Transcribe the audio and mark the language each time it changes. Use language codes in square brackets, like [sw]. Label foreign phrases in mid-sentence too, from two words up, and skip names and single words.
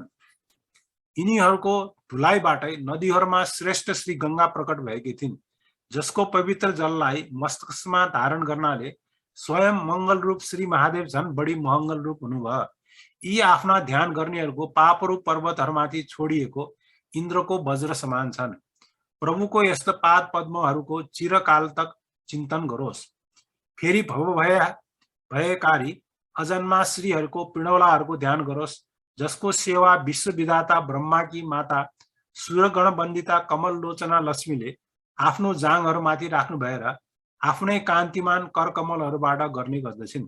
[ne] यिनीहरूको धुलाइबाटै नदीहरूमा श्रेष्ठ श्री गंगा प्रकट भएकी थिइन्, जसको पवित्र जललाई मस्तकमा धारण गर्नाले स्वयं मंगल रूप श्री महादेव झन् बढी महङ्गल रूप हुनुभयो। यी आफ्ना ध्यान गर्नेहरूको पापरूप पर्वतहरूमाथि छोडिएको इन्द्रको वज्र समान छन्। प्रभुको यस्तो पाद पद्महरूको चिरकाल तक चिन्तन गरोस्। फेरि भयकारी अजन्मा श्रीहरूको पिण्डौलाहरूको ध्यान गरोस्, जसको सेवा विश्वविधाता ब्रह्माकी माता सूर्यगण वन्दिता कमल लोचना लक्ष्मीले आफ्नो जाङहरूमाथि राख्नु भएर आफ्नै कान्तिमान करकमलहरूबाट गर्ने गर्दछिन्।